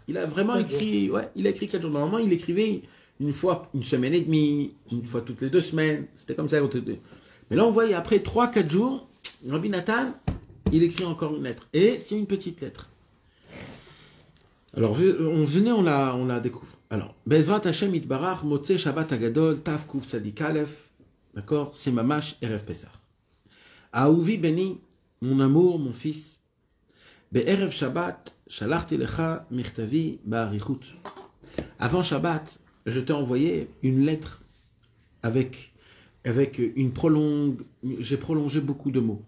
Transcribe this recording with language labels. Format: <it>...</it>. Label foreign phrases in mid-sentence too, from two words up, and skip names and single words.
<fr>Il a vraiment écrit, ouais, il a écrit 4 jours. Normalement, il écrivait une fois une semaine et demie, une fois toutes les 2 semaines. C'était comme ça. Mais là, on voit, après 3-4 jours, Rabbi Nathan, il écrit encore une lettre. Et c'est une petite lettre. Alors, on la découvre. Alors,</fr> <he>בעזרת השם יתברך מוצאי שבת הגדול תו קוף צדיק אלף.</he> <fr>D'accord? C'est</fr> <he>ממש ערב פסח. אהובי בני,</he> <fr>mon amour, mon fils.</fr> <he>בערב שבת שלחתי לך מכתבי באריכות.</he> <fr>Avant Shabbat, je t'ai envoyé une lettre avec une j'ai prolongé beaucoup de mots.</fr>